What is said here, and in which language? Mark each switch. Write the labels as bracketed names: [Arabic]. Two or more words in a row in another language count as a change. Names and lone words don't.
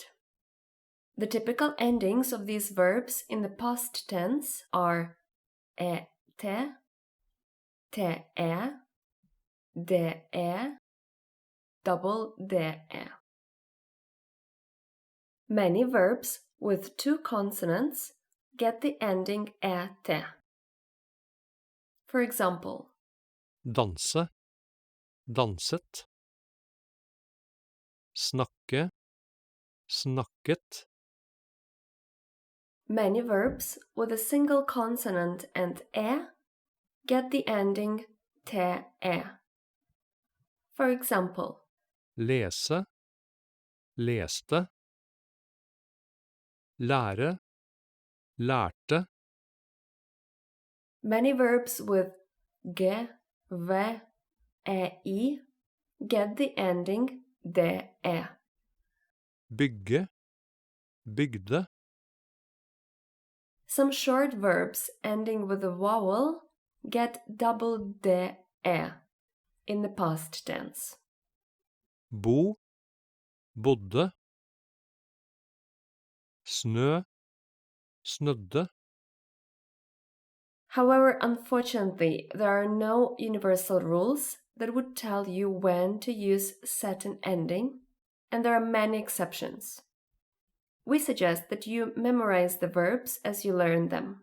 [English] The typical endings of these verbs in the past tense are te, te, de, double de. Many verbs with two consonants get the ending te. For example, [Norwegian] Danse, danset. Snakke, snakket. [English] Many verbs with a single consonant and get the ending te. For example, [Norwegian] Lese, leste. Lære, lærte. [English] Many verbs with ge, ve, I get the ending de. [Norwegian] Bygge, bygde. [English] Some short verbs ending with a vowel get double de in the past tense. [Norwegian] Bo, bodde. Snø, snødde. [English] However, unfortunately, there are no universal rules that would tell you when to use certain ending, and there are many exceptions. We suggest that you memorize the verbs as you learn them.